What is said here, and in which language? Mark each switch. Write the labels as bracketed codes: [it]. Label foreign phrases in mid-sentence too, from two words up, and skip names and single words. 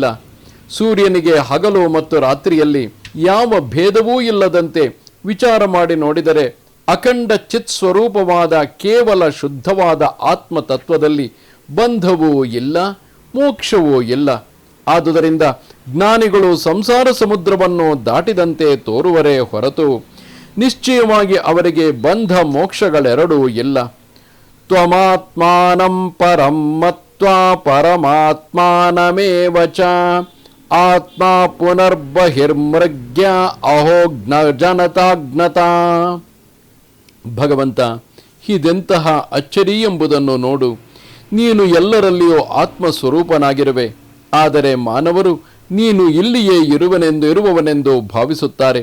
[kn] ಸೂರ್ಯನಿಗೆ ಹಗಲು ಮತ್ತು ರಾತ್ರಿಯಲ್ಲಿ ಯಾವ ಭೇದವೂ ಇಲ್ಲದಂತೆ ವಿಚಾರ ಮಾಡಿ ನೋಡಿದರೆ ಅಖಂಡ ಚಿತ್ ಸ್ವರೂಪವಾದ ಕೇವಲ ಶುದ್ಧವಾದ ಆತ್ಮತತ್ವದಲ್ಲಿ ಬಂಧವೂ ಇಲ್ಲ, ಮೋಕ್ಷವೂ ಇಲ್ಲ. ಆದುದರಿಂದ ಜ್ಞಾನಿಗಳು ಸಂಸಾರ ಸಮುದ್ರವನ್ನು ದಾಟಿದಂತೆ ತೋರುವರೇ ಹೊರತು ನಿಶ್ಚಯವಾಗಿ ಅವರಿಗೆ ಬಂಧ ಮೋಕ್ಷಗಳೆರಡೂ ಇಲ್ಲ. [sa] ತ್ವಮಾತ್ಮಾನಂ ಪರಂ ಮತ್ವಾ ಪರಮಾತ್ಮಾನಮೇವ ಚ ಆತ್ಮ ಪುನರ್ಬಹಿರ್ಮೃಗ್ಯ ಅಹೋಜ್ಞ ಜನತಾಜ್ಞತಾ. [kn] ಭಗವಂತ, ಇದೆಂತಹ ಅಚ್ಚರಿ ಎಂಬುದನ್ನು ನೋಡು. ನೀನು ಎಲ್ಲರಲ್ಲಿಯೂ ಆತ್ಮಸ್ವರೂಪನಾಗಿರುವೆ. ಆದರೆ ಮಾನವರು ನೀನು ಇಲ್ಲಿಯೇ ಇರುವವನೆಂದು ಭಾವಿಸುತ್ತಾರೆ.